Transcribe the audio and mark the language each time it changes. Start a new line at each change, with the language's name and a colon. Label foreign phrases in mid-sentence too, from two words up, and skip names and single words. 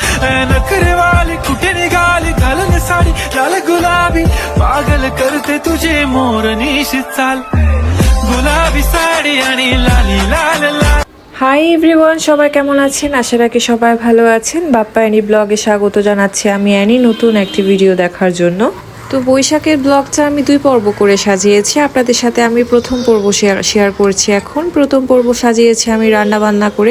Marathi: नखरे वाली कुठे निघाली घालून साडी लाल गुलाबी पागल करते तुझे मोरनीशी चाल गुलाबी साडी आणि लाली लाल लाल।
English: hi everyone,
Bangla: সবাই কেমন আছেন? আশা রাখি সবাই ভালো আছেন। বাপ্পা অ্যানি ব্লগে স্বাগত জানাচ্ছি আমি অ্যানি নতুন একটি ভিডিও দেখার জন্য। তো বৈশাখের ব্লগটা আমি 2 পর্ব করে সাজিয়েছি। আপনাদের সাথে আমি প্রথম পর্ব শেয়ার করছি। এখন প্রথম পর্ব সাজিয়েছি আমি রান্না বান্না করে।